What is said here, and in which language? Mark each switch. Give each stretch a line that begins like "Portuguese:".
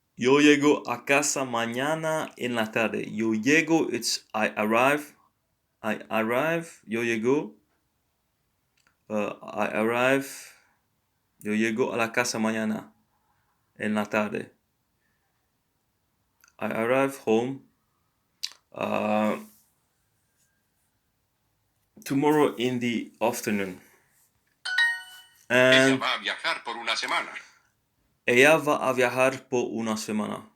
Spanish: yo llego a casa mañana en la tarde. Yo llego,
English: it's I arrive. I arrive.
Spanish: Yo llego.
English: I arrive.
Spanish: Yo llego a la casa mañana en la tarde.
English: I arrive home tomorrow in the afternoon.
Spanish: Ella
English: And
Spanish: va a viajar por una semana. ella va a viajar por una semana.